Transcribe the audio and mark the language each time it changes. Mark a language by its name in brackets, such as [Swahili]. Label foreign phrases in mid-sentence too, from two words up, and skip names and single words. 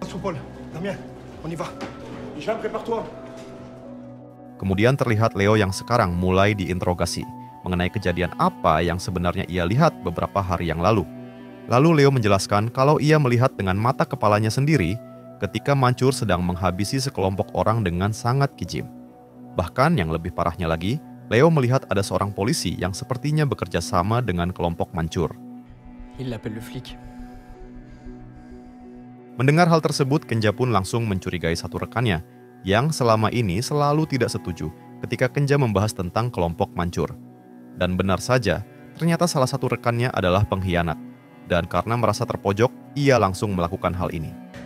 [Indonesian] Kemudian terlihat Leo yang sekarang mulai diinterogasi mengenai kejadian apa yang sebenarnya ia lihat beberapa hari yang lalu. Lalu Leo menjelaskan kalau ia melihat dengan mata kepalanya sendiri ketika Mancur sedang menghabisi sekelompok orang dengan sangat kejam. Bahkan yang lebih parahnya lagi, Leo melihat ada seorang polisi yang sepertinya bekerja sama dengan kelompok Mancur. [French] Il l'appelle le flic. [Indonesian] Mendengar hal tersebut, Kenja pun langsung mencurigai satu rekannya yang selama ini selalu tidak setuju ketika Kenja membahas tentang kelompok Mancur. Dan benar saja, ternyata salah satu rekannya adalah pengkhianat. Dan karena merasa terpojok, ia langsung melakukan hal ini.